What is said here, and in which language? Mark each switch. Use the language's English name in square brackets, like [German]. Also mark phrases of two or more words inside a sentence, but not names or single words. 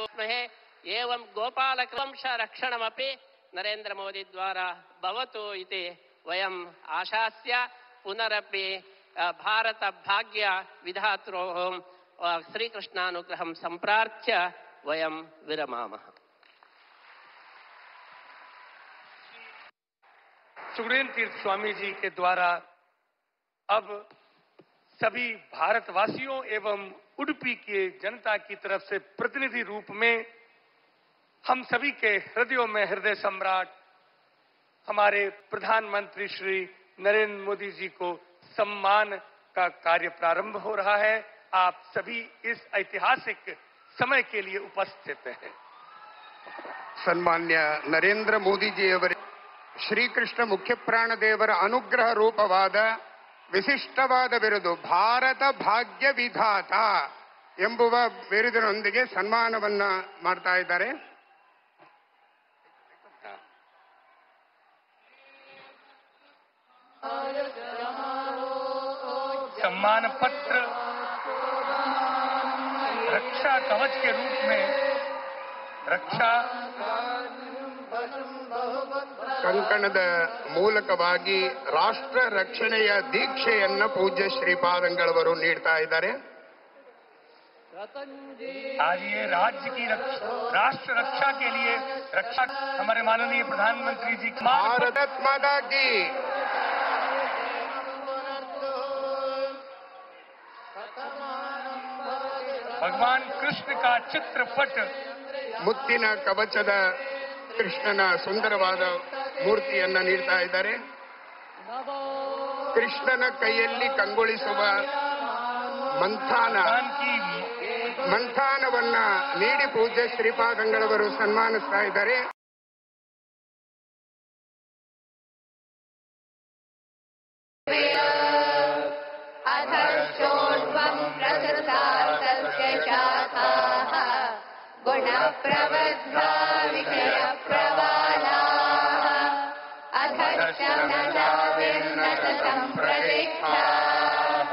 [Sanskrit] एवं गोपालवंश रक्षणमपि नरेंद्र मोदी द्वारा भवतु इति वयम् आशास्य पुनरपि भारत भाग्य विधात्रोः श्रीकृष्णानुग्रहं सम्प्रार्थ्य वयं विरमामः। [Hindi] सुगुणेन तीर्थ स्वामी जी के द्वारा अब सभी भारतवासियों एवं उडुपी की जनता की तरफ से प्रतिनिधि रूप में हम सभी के हृदयों में हृदय सम्राट हमारे प्रधानमंत्री श्री नरेंद्र मोदी जी को सम्मान का कार्य प्रारंभ हो रहा है। आप सभी इस ऐतिहासिक समय के लिए उपस्थित हैं। [Kannada] ಸನ್ಮಾನ್ಯ ನರೇಂದ್ರ ಮೋದಿಜಿಯವರ ಶ್ರೀಕೃಷ್ಣ ಮುಖ್ಯಪ್ರಾಣ ದೇವರ ಅನುಗ್ರಹ ರೂಪವಾದ ವಿಶಿಷ್ಟವಾದ ಬಿರುದು ಭಾರತ ಭಾಗ್ಯ ವಿಧಾತ ಎಂಬುವ ಬಿರುದಿನೊಂದಿಗೆ ಸನ್ಮಾನವನ್ನ ಮಾಡ್ತಾ ಇದ್ದಾರೆ. [Hindi] सम्मान पत्र रक्षा कवच के रूप में रक्षा [Kannada] ಕಂಕಣದ ಮೂಲಕವಾಗಿ ರಾಷ್ಟ್ರ ರಕ್ಷಣೆಯ ದೀಕ್ಷೆಯನ್ನ ಪೂಜ್ಯ ಶ್ರೀಪಾದಂಗಳವರು ನೀಡ್ತಾ ಇದ್ದಾರೆ. [Hindi] आज ये राज्य की राष्ट्र रक्षा के लिए रक्षा हमारे माननीय प्रधानमंत्री जी भारत माता की भगवान कृष्ण का चित्रपट [Kannada] ಮುತ್ತಿನ ಕವಚದ ಕೃಷ್ಣನ ಸುಂದರವಾದ ಮೂರ್ತಿಯನ್ನ ನೀಡ್ತಾ ಇದ್ದಾರೆ. ಕೃಷ್ಣನ ಕೈಯಲ್ಲಿ ಕಂಗೊಳಿಸುವ ಮಂಥಾನವನ್ನ ನೀಡಿ ಪೂಜ್ಯ ಶ್ರೀಪಾದಂಗಳವರು ಸನ್ಮಾನಿಸ್ತಾ ಇದ್ದಾರೆ. [Sanskrit] अथ गुणप्रवृद्धा विषयप्रवालाः अधश्चमजाविर्नतसम्प्रतिष्ठाः